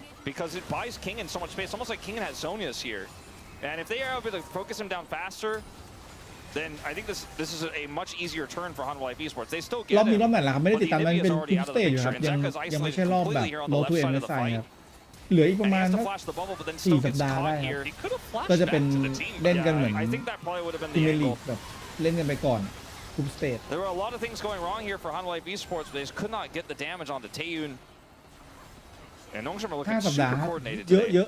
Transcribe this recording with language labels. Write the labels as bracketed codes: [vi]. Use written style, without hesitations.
[en] because it buys King in so much space, almost like King has Zonia's here, and if they are able to focus him down faster, then I think this is a much easier turn for Hanwha Life Esports. They still get [th] รอบนี้รอบไหนล่ะครับไม่ได้ติดตามมันเป็นกรุ๊ปสเตจอยู่ครับยังไม่ใช่รอบแบบโลทูเอ็มเอสไอครับเหลืออีกประมาณ4 สัปดาห์ได้ครับก็จะเป็นเล่นกันเหมือนพรีเมียร์ลีกแบบเล่นกันไปก่อนกรุ๊ปสเตจ [en] There were a lot of things going wrong here for Hanwha Life Esports, but they just could not get the damage onto Taeyun. And Nongshim are looking super coordinated today.